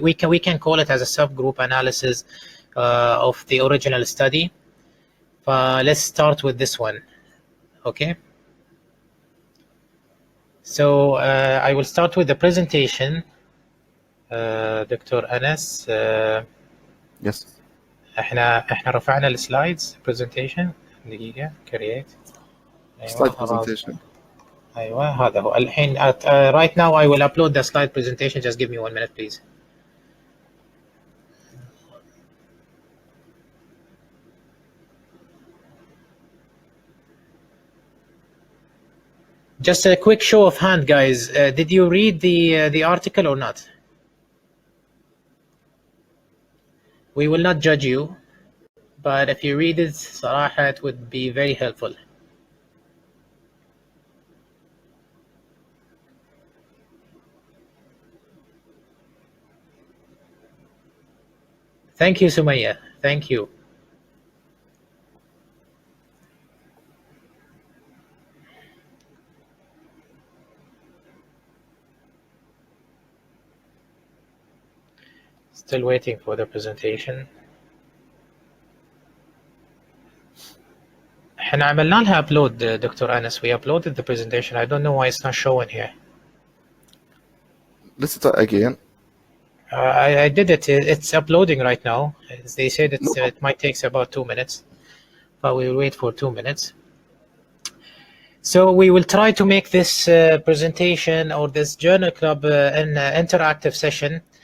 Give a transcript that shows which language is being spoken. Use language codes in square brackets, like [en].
[en] We can call it as a subgroup analysis of the original study. Let's start with this one. Okay. So I will start with the presentation. Dr. Anas. Yes. [ar] احنا رفعنا السلايدز presentation. دقيقة create. [en] slide presentation. [ar] ايوه هذا هو الحين. [en] Right now I will upload the slide presentation. Just give me 1 minute please. Just a quick show of hand, guys. Did you read the article or not? We will not judge you, but if you read it, [ar] صراحة [en] it would be very helpful. Thank you, Sumaya. Thank you. Still waiting for the presentation. [ar] احنا عملنا لها upload دكتور أنس. [en] We uploaded the presentation. I don't know why it's not showing here. Let's start again. I did it. It's uploading right now. They said it might take about 2 minutes, but we will wait for 2 minutes. So we will try to make this presentation or this journal club an interactive session.